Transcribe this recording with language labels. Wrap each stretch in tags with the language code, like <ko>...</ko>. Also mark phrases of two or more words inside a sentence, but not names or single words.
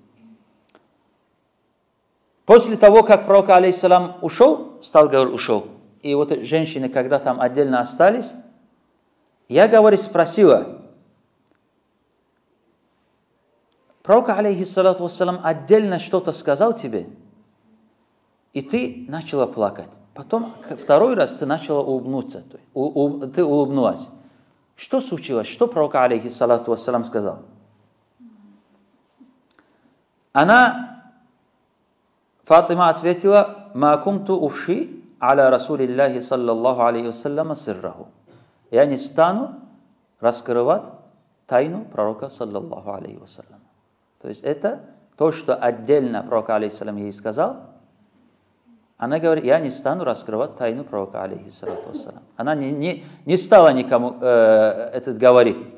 <ru>После того, как пророк, алейхиссалам, ушел, стал говорить, ушел, и вот женщины, когда там отдельно остались, я, говорит, спросила, пророк,</ru> <ar>عليه الصلاة والسلام,</ar> <ru>отдельно что-то сказал тебе, и ты начала плакать. Потом, второй раз ты начала улыбнуться, ты улыбнулась. Что случилось? Что пророк,</ru> <ar>عليه الصلاة والسلام,</ar> <ru>сказал? Фатима ответила,</ru> <ar>«ما كنت أفشي على رسول الله صلى الله عليه وسلم سره».</ar> <ru>Я не стану раскрывать тайну пророка,</ru> <ar>صلى الله عليه وسلم.</ar> <ru>То есть это то, что отдельно пророк, алейхиссалам, ей сказал. Она говорит, я не стану раскрывать тайну пророка,</ru> <ar>عليه الصلاة والسلام.</ar> <ru>Она не стала никому это говорить.</ru>